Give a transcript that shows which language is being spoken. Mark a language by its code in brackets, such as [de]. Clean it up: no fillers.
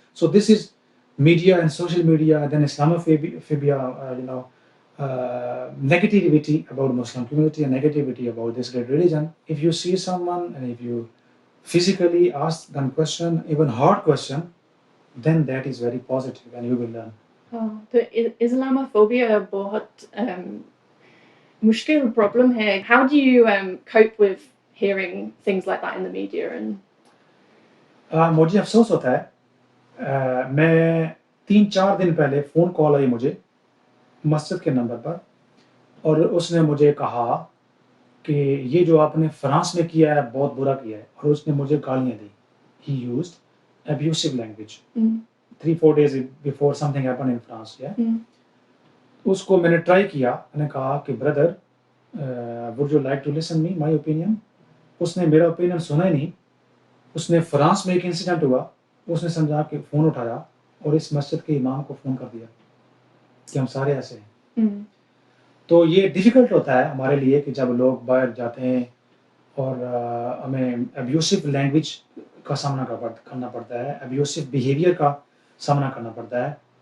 [en] So this is media and social media, then Islamophobia, negativity about Muslim community and negativity about this great religion. If you see someone and if you physically ask them question, even hard question, then that is very positive and you will learn. [hi] तो Islamophobia बहुत मुश्किल problem है. [en] How do you cope with hearing things like that in the media? And [hi] मुझे अफसोस होता है, मैं 3-4 दिन पहले फ़ोन कॉल आई मुझे मस्जिद के नंबर पर, और उसने मुझे कहा कि ये जो आपने फ्रांस में किया है बहुत बुरा किया है, और उसने मुझे गालियाँ दी. [en] He used abusive language. 3-4 days before something happened in France. Yeah. [hi] उसको मैंने ट्राई किया, मैंने कहा कि brother, [en] would you like to listen me my opinion? [hi] उसने मेरा ओपिनियन सुना ही नहीं. उसने फ्रांस में एक इंसिडेंट हुआ, उसने समझा कि फ़ोन उठाया और इस मस्जिद के इमाम को फ़ोन कर दिया कि हम सारे ऐसे हैं. तो ये डिफ़िकल्ट होता है हमारे लिए कि जब लोग बाहर जाते हैं और हमें अब्यूसिव लैंग्वेज का सामना करना पड़ता है, अब्यूसिव बिहेवियर का सामना करना पड़ता है.